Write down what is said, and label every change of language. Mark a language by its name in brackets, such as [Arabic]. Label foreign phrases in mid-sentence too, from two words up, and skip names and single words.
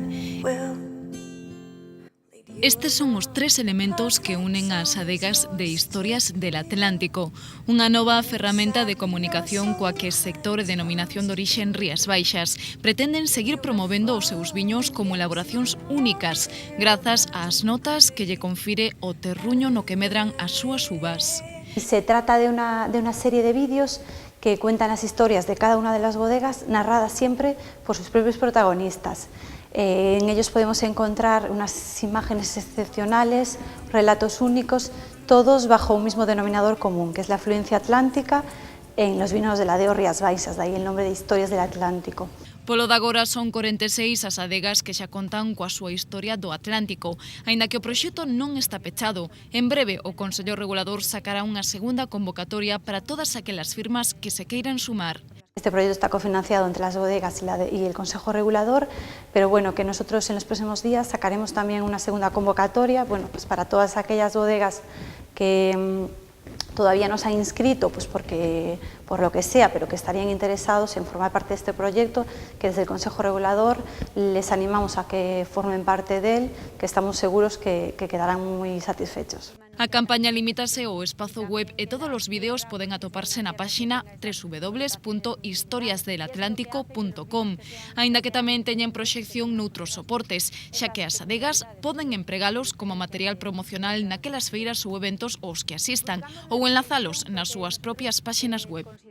[Galician] Estes son os tres elementos que unen as adegas de Historias del Atlántico, unha nova ferramenta de comunicación coa que o sector e denominación de orixe Rías Baixas pretenden seguir promovendo os seus viños como elaboracións únicas, grazas ás notas que lle confire o terruño no que medran as súas uvas. [Spanish] Se trata de una serie de vídeos que cuentan las historias de cada una de las bodegas, narradas siempre por sus propios protagonistas. En ellos podemos encontrar unas imágenes excepcionales, relatos únicos, todos bajo un mismo denominador común, que es la afluencia atlántica en los vinos de la Deo Rías Baixas, de ahí el nombre de Historias del Atlántico. [Galician] Polo de agora son 46 as adegas que xa contan coa súa historia do Atlántico, aínda que o proxecto non está pechado. En breve, o Consello Regulador sacará unha segunda convocatoria para todas aquelas firmas que se queiran sumar. [Spanish] Este proyecto está cofinanciado entre las bodegas y el Consejo Regulador, pero bueno, que nosotros en los próximos días sacaremos también una segunda convocatoria, bueno, pues para todas aquellas bodegas que todavía no se han inscrito, pues porque por lo que sea, pero que estarían interesados en formar parte de este proyecto, que desde el Consejo Regulador les animamos a que formen parte de él, que estamos seguros que quedarán muy satisfechos. [Galician] A campaña limítase ao espazo web e todos os vídeos poden atoparse na páxina www.historiasdelatlántico.com, aínda que tamén teñen proxección noutros soportes, xa que as adegas poden empregalos como material promocional naquelas feiras ou eventos aos que asistan, ou enlazalos nas súas propias páxinas web.